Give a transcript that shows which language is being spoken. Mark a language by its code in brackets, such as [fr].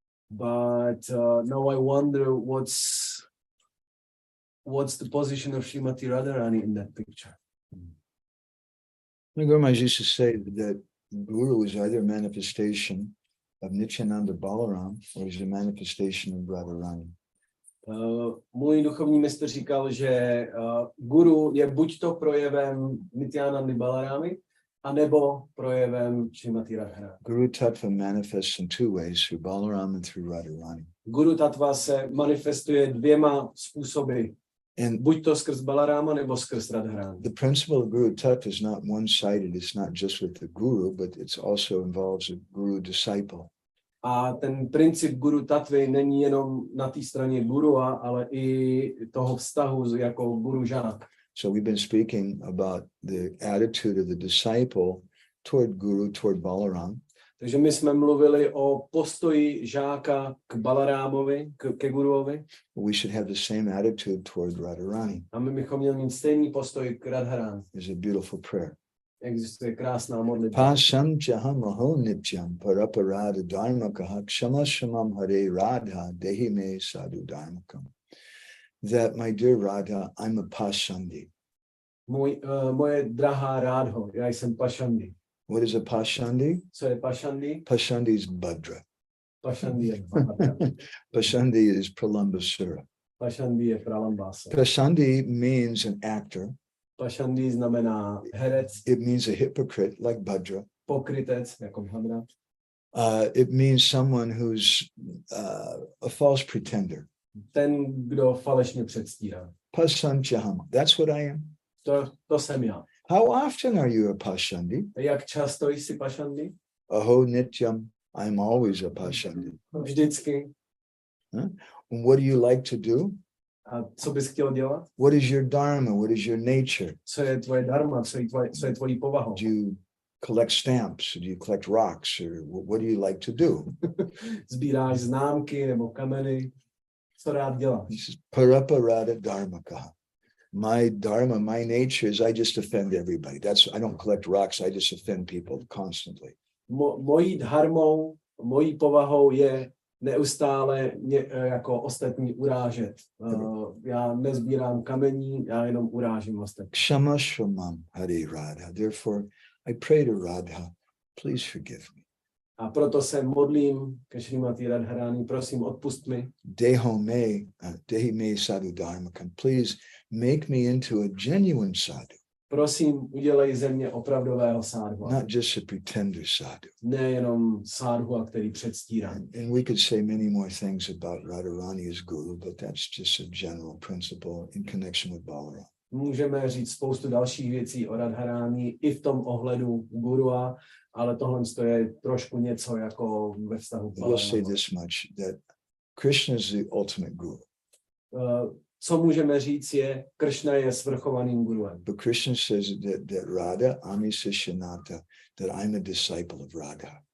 [en] But now I wonder what's the position of Srimati Radharani in that picture. The Guru Maharaj used to say that Guru is either a manifestation of Nityananda Balaram or he's a manifestation of Radharani. [cs] Můj duchovní mistr říkal, že guru je buď to projevem Nityanandy Balaramy, anebo projevem Srimati Radharani. [en] Guru Tattva manifests in two ways, through Balaram and through Radharani. [cs] Guru Tattva se manifestuje dvěma způsoby. [en] And [cs] Buď to skrz Balarama, nebo skrz Radharani. [en] the principle of Guru Tattva is not one-sided. It's not just with the Guru, but it also involves a Guru-disciple. [cs] A ten princip Guru Tattvy není jenom na té straně guru, ale i toho vztahu jako guru-žák. [en] So we've been speaking about the attitude of the disciple toward Guru, toward Balaram. [cs] Takže my jsme mluvili o postoji žáka k Balarámovi, ke guruovi. [en] We should have the same attitude toward Radharani. [cs] A my bychom měli mít stejný postoj k Radharani. [en] It's a beautiful prayer. [cs] Existuje krásná modlitba. [sa] Pasam jaham aho nityam paraparada dharmakaha kshamashamam hare radha dehi me sadhu dharmakam. [en] That, my dear Radha, I'm a pasandi. [cs] Moje drahá Rádho, já jsem Pašandi. [en] What is a pasandi? [cs] Co je Pašandi? [en] Pasandi is Bhadra. [cs] Pašandi je Bhadra. [en] Pasandi is Pralambasura. [cs] Pašandi je Pralambasa. [en] Pasandi means an actor. [cs] Pašandi znamená herec, [en] It means a hypocrite like Bhadra. [cs] pokrytec, jako Bhadra. [en] It means someone who's a false pretender. [cs] Ten, kdo falešně předstírá. [en] Pasanchaham. That's what I am. [cs] To jsem já. [en] How often are you a Pashandi? [cs] Jak často jsi Pašandi? [sa] Aho nityam. [en] I'm always a Pashandi. [cs] Vždycky. [en] And what do you like to do? [cs] A co bys chtěl dělat? [en] What is your dharma? What is your nature? [cs] Co je tvoje dharma? Co je tvojí povahou? [en] Do you collect stamps? Do you collect rocks? Or what do you like to do? [cs] Sbíráš známky nebo kameny? Co rád děláš? [en] He says, [sa] Paraparada dharmaka. [en] My dharma, my nature is I just offend everybody. I don't collect rocks. I just offend people constantly. [cs] Mojí dharmou, mojí povahou je neustále jako ostatní urážet. Já nezbírám kamení, já jenom urážím ostatní. [sa] Kshama shramam Hare Radha. [en] Therefore, I pray to Radha, please forgive me. [cs] A proto se modlím ke Šrimati Radharani, prosím, odpust mi. [sa] Dehi me sadhu dharmakam. [en] Please make me into a genuine sadhu. [cs] Prosím, udělej ze mě opravdového sádhu. [en] Not just a pretender sadhu. [cs] Nejenom sádhu, který předstírá. [en] And we could say many more things about Radharani as guru, but that's just a general principle in connection with Balaram. [cs] Můžeme říct spoustu dalších věcí o Radharani i v tom ohledu gurua, ale tohle je trošku něco jako ve vztahu k [en] We'll say [cs] Balaramu. [en] this much, that Krishna is the ultimate guru. [cs] Co můžeme říct je, Krishna je svrchovaným guruem. [en] But Krishna says that [sa] Radha Ami Sishanata, [en] that I'm a disciple of Radha.